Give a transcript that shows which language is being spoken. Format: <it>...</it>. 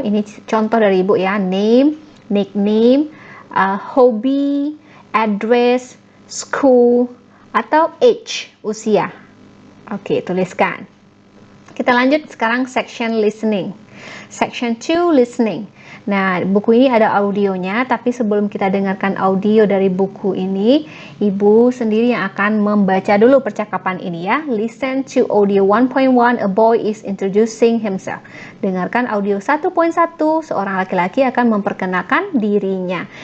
<id>Ini contoh dari Ibu ya, name, nickname, hobi, address, school, atau age, usia. Oke, tuliskan. Kita lanjut sekarang section listening. Section 2 listening. Nah, buku ini ada audionya, tapi sebelum kita dengarkan audio dari buku ini, Ibu sendiri yang akan membaca dulu percakapan ini ya.</id> <en>Listen to audio 1.1, a boy is introducing himself.</en> <id>Dengarkan audio 1.1, seorang laki-laki akan memperkenalkan dirinya.</id>